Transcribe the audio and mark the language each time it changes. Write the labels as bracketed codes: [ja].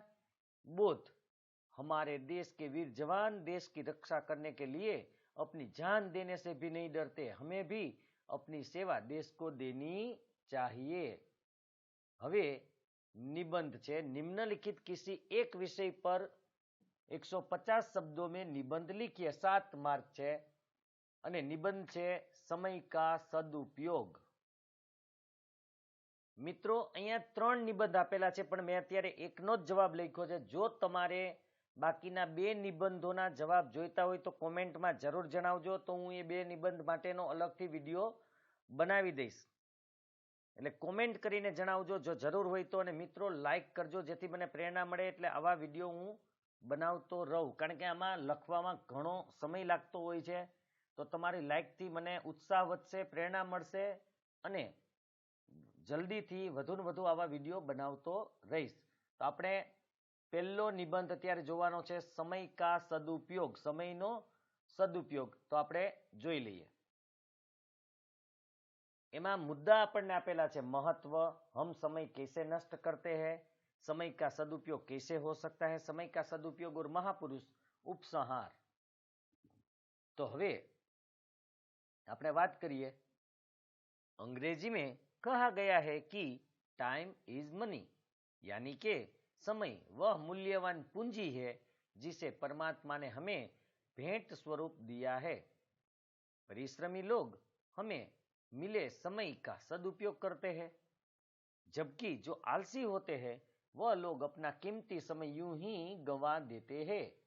[hi] बोध, हमारे देश के वीर जवान देश की रक्षा करने के लिए अपनी जान देने से भी नहीं डरते। हमें भी अपनी सेवा देश को देनी चाहिए। [gu] हवे निबंध छे। [hi] निम्नलिखित किसी एक विषय पर 150 शब्दों में निबंध लिखिए। [gu] 7 मार्क छे અને નિબંધ છે સમય કા સદુપયોગ। મિત્રો અહીંયા 3 નિબંધ આપેલા છે, પણ મેં અત્યારે એકનો જ જવાબ લખ્યો છે। જો તમારે બાકીના 2 નિબંધોના જવાબ જોઈતા હોય તો કોમેન્ટમાં જરૂર જણાવજો, તો હું એ 2 નિબંધ માટેનો અલગથી વિડીયો બનાવી દઈશ। એટલે કોમેન્ટ કરીને જણાવજો જો જરૂર હોય તો। અને મિત્રો લાઈક કરજો જેથી મને પ્રેરણા મળે, એટલે આવા વિડીયો હું બનાવતો રહું। કારણ કે આમાં લખવામાં ઘણો સમય લાગતો હોય છે, તો તમારી લાઈકથી મને ઉત્સાહ વધશે, પ્રેરણા મળશે અને જલ્દીથી વધુ ને વધુ આવા વિડીયો બનાવતો રહીશ। તો આપણે પહેલો નિબંધ અત્યારે જોવાનો છે, સમય કા સદુપયોગ, સમયનો સદુપયોગ। તો આપણે જોઈ લઈએ। એમાં મુદ્દા આપણને આપેલા છે। [hi] महत्व, हम समय कैसे नष्ट करते हैं, समय का सदुपयोग कैसे हो सकता है, समय का सदुपयोग और महापुरुष, उपसंहार। [gu] तो હવે આપણે વાત કરીએ। [hi] अंग्रेजी में कहा गया है कि टाइम इज मनी, यानी कि समय वह मूल्यवान पूंजी है जिसे परमात्मा ने हमें भेंट स्वरूप दिया है। परिश्रमी लोग हमें मिले समय का सदुपयोग करते हैं, जबकि जो आलसी होते हैं वह लोग अपना कीमती समय यूं ही गंवा देते हैं।